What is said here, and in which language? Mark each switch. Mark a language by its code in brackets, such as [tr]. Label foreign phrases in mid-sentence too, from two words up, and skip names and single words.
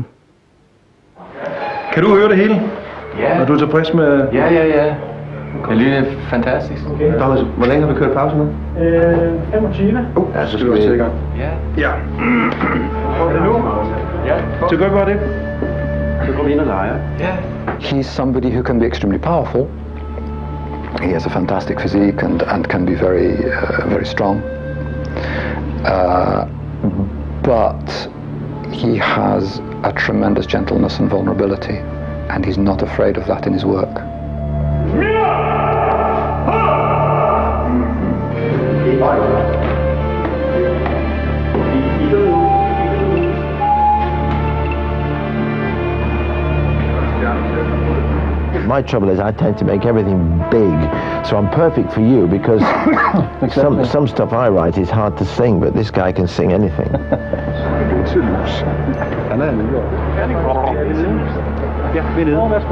[da] Kan du høre det hele? Ja. Er du tilfreds med... Ja. Det lyder fantastisk. Okay. Thomas, hvor længe har vi kørt pause nu? 25. Ja, så skal vi i gang. Ja. Og det nu? Ja. Så gør vi bare det. Så går vi ind og leger. Ja. [en] He's somebody who can be extremely powerful. He has a fantastic physique and can be very strong. But he has a tremendous gentleness and vulnerability, and he's not afraid of that in his work. My trouble is I tend to make everything big, so I'm perfect for you because some stuff I write is hard to sing, but this guy can sing anything. [da] Han er en ja, vi er nede. Værsgo.